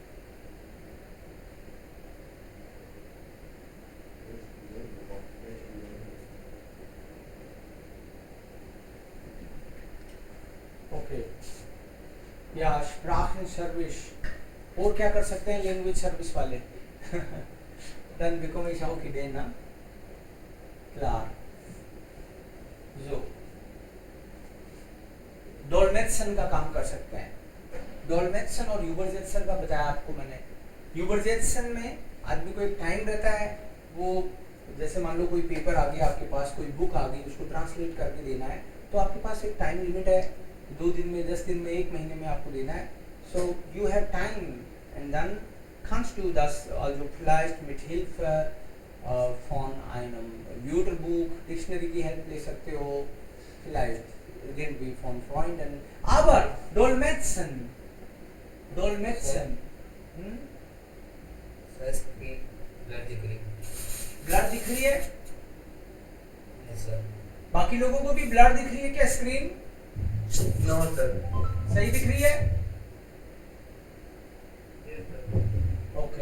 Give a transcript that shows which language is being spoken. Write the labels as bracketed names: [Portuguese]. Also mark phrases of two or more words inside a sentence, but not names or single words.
[Hindi] ओके, या स्प्राखन सर्विस, और क्या कर सकते हैं [English] language service [Hindi] वाले? [German] Dann bekomme ich auch Ideen, na? Klar. So. [Hindi] डोलमेत्सन का काम कर सकते हैं. डोलमेत्सन और यूबरजेत्सन का बताया आपको मैंने. यूबरजेत्सन में आदमी को एक टाइम रहता है, वो जैसे मान लो कोई पेपर आ गया आपके पास, कोई बुक आ गई, उसको ट्रांसलेट करके देना है, तो आपके पास एक [English] time limit [Hindi] है, 2 दिन में, 10 दिन में, 1 महीने में आपको देना है. [English] so you have time and then [German] kannst du das also vielleicht mit Hilfe von einem Wörterbuch, [Hindi] Dictionary की हेल्प ले सकते हो, [German] vielleicht irgendwie von Freunden, aber Dolmetschen, [Hindi] फर्स्ट की ब्लड दिख रही ब्लड दिख रही है, है सर. बाकी लोगों को भी ब्लड दिख रही है क्या? स्क्रीन [English] no sir. [Hindi] सही दिख रही है? ओके.